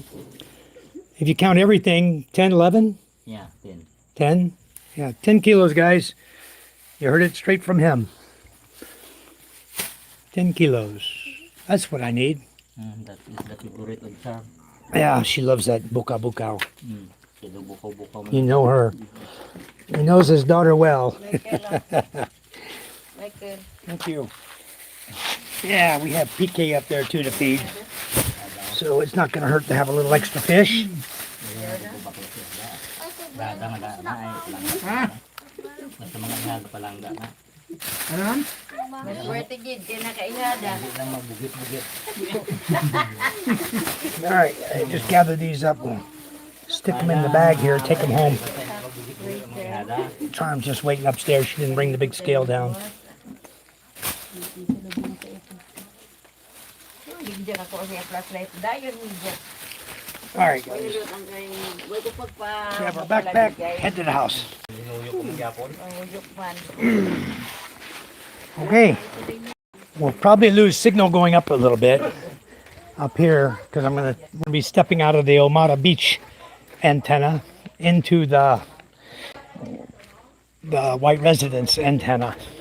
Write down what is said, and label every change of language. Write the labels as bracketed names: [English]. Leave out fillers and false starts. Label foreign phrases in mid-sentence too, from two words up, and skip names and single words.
[English] If you count everything, 10, 11? Yeah, 10. 10? Yeah, 10 kilos, guys. You heard it straight from him. 10 kilos. That's what I need. That is the favorite of Char. Yeah, she loves that bukaw. [Hiligaynon] Kaya bukaw-bukaw mo. [English] You know her. He knows his daughter well. Thank you. Yeah, we have PK up there too to feed. So it's not going to hurt to have a little extra fish. [Hiligaynon] Basta mga ihada pa lang na. Maswerte gid kay nakaihada. Hindi lang magbugit-bugit. [English] All right, I just gather these up and stick them in the bag here, take them home. Charm's just waiting upstairs. She didn't bring the big scale down. [Hiligaynon] Bigyan ako siya flashlight dayon niya. [English] All right, guys. We have our backpack. Head to the house. Okay. We'll probably lose signal going up a little bit up here because I'm gonna be stepping out of the Omata Beach antenna into the White Residence antenna.